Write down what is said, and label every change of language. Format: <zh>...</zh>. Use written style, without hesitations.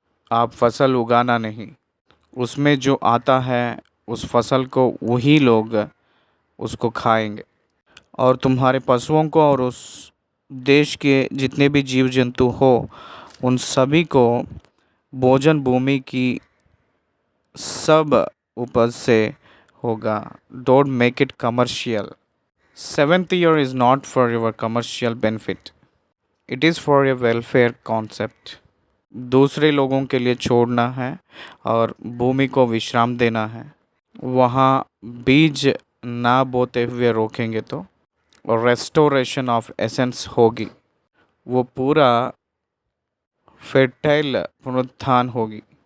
<hi>आप फसल उगाना नहीं, उसमें जो आता है उस फसल को वही लोग उसको खाएंगे, और तुम्हारे पशुओं को और उस देश के जितने भी जीव जंतु हो उन सभी को भोजन भूमि की सब उपज से होगा।</hi> <en>Don't make it commercial. 7th year is not for your commercial benefit, it is for your welfare concept।</en> <hi>दूसरे लोगों के लिए छोड़ना है और भूमि को विश्राम देना है। वहाँ बीज ना बोते हुए रोकेंगे तो रेस्टोरेशन ऑफ एसेंस होगी, वो पूरा फर्टाइल पुनरुत्थान होगी।</hi>